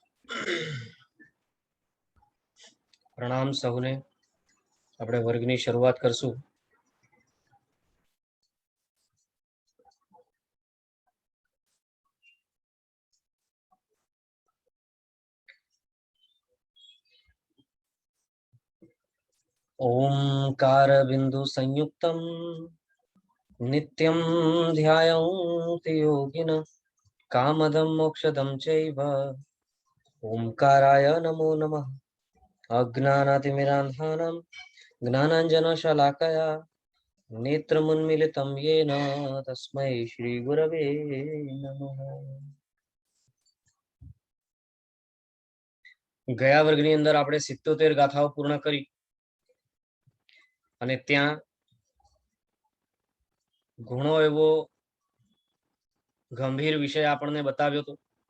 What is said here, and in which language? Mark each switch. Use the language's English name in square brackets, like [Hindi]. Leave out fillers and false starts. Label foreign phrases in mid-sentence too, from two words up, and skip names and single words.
[Gujarati] પ્રણામ સૌને। આપણે વર્ગની શરૂઆત કરશું। [Sanskrit] ओंकार बिंदु संयुक्तम नित्यं ध्यायन्ति योगिनः कामदं मोक्षदं चैव ओंकाराय नमो नमः। अज्ञानातिमिरान्धानां ज्ञानाञ्जनशलाकया नेत्रमुन्मीलितं येन तस्मै श्रीगुरवे नमः। [Gujarati] ગયા વર્ગની અંદર આપણે 77 ગાથાઓ પૂર્ણ કરી અને ત્યાં ઘણો એવો ગંભીર વિષય આપણને બતાવ્યો હતો।